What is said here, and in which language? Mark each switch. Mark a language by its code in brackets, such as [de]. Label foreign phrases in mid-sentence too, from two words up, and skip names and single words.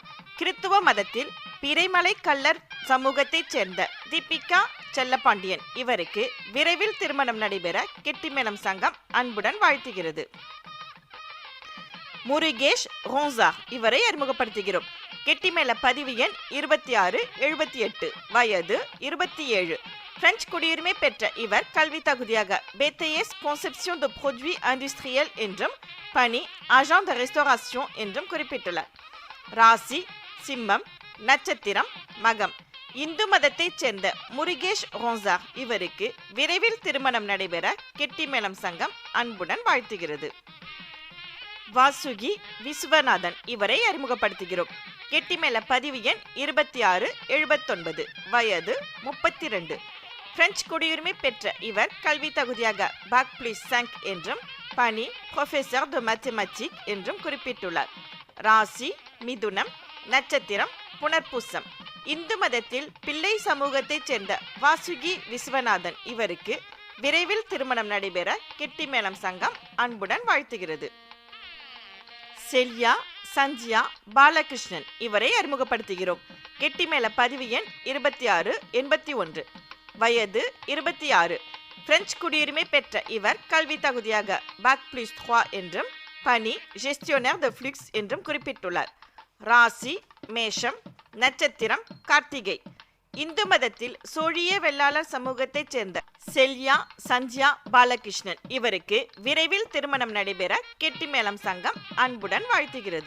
[ta] கிறித்துவ மதத்தில் பிறைமலை கள்ளர் சமூகத்தைச் சேர்ந்த தீபிகா செல்லப்பாண்டியன் இவருக்கு விரைவில் திருமணம் நடைபெற கெட்டிமேளம் சங்கம் அன்புடன் வாழ்த்துகிறது. முருகேஷ் ரோன்சா, இவரை அறிமுகப்படுத்துகிறோம். கெட்டிமேள பதிவு எண் 2678, வயது 27. பிரெஞ்சு குடியுரிமை பெற்ற இவர் கல்வி தகுதியாக BTS [fr] conception de produits industriels [ta] என்றும் பணி [fr] agent de restauration [ta] என்றும் குறிப்பிட்டுள்ளார். ராசி சிம்மம், நட்சத்திரம் மகம். இந்து மதத்தைச் சேர்ந்த முருகேஷ் ரோன்சா இவருக்கு விரைவில் திருமணம் நடைபெற கெட்டிமேளம் சங்கம் அன்புடன் வாழ்த்துகிறது. வாசுகி விஸ்வநாதன், இவரை அறிமுகப்படுத்துகிறோம். கெட்டிமேள பதிவு எண் 2679, வயது 32. பிரெஞ்சு குடியுரிமை பெற்ற இவர் கல்வி தகுதியாக BAC+5 என்றும் பணி [fr] professeur de mathématiques [ta] என்றும் குறிப்பிட்டுள்ளார். ராசி மிதுனம், நட்சத்திரம் புனர்பூசம். இந்து மதத்தில் பிள்ளை சமூகத்தைச் சேர்ந்த வாசுகி விஸ்வநாதன் இவருக்கு விரைவில் திருமணம் நடைபெற கெட்டிமேளம் சங்கம் அன்புடன் வாழ்த்துகிறது. செல்யா சஞ்சியா பாலகிருஷ்ணன், இவரை அறிமுகப்படுத்துகிறோம். கெட்டிமேள பதிவு எண் 2681, வயது 26. பிரெஞ்சு குடியுரிமை பெற்ற இவர் கல்வி தகுதியாக BAC+3 என்றும் பணி [fr] gestionnaire de flux [ta] என்றும் குறிப்பிட்டுள்ளார். ராசி மேஷம், நட்சத்திரம் கார்த்திகை. இந்து மதத்தில் சோழிய வெள்ளாளர் சமூகத்தைச் சேர்ந்த செல்யா சஞ்சியா பாலகிருஷ்ணன் இவருக்கு விரைவில் திருமணம் நடைபெற கெட்டிமேளம் சங்கம் அன்புடன் வாழ்த்துகிறது.